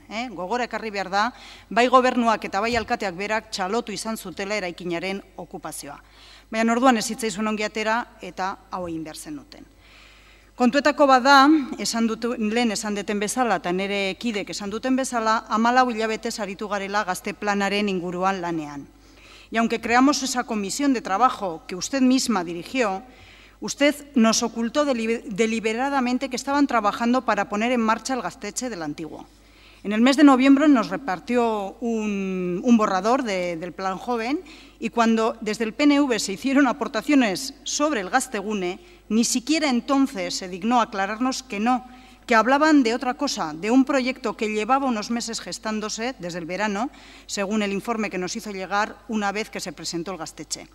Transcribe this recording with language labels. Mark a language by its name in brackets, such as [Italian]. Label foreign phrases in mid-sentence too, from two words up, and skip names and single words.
[Basque] Gogora ekarri behar da, bai gobernuak eta bai alkateak berak txalotu izan zutela eraikinaren okupazioa. Baina orduan ez zitzaizuen ongi atera eta hau egin behar zenuten. Kontuetako bada, lehen esan deten bezala eta nire kidek esan duten bezala, 14 hilabetez aritu garela gazte planaren inguruan lanean. [Spanish] Y aunque creamos esa comisión de trabajo que usted misma dirigió, usted nos ocultó deliberadamente que estaban trabajando para poner en marcha el gaztetxe del antiguo. En el mes de noviembre nos repartió un borrador del Plan Joven y cuando desde el PNV se hicieron aportaciones sobre el gaztegune, ni siquiera entonces se dignó aclararnos que no, que hablaban de otra cosa, de un proyecto que llevaba unos meses gestándose desde el verano, según el informe que nos hizo llegar una vez que se presentó el gaztetxe.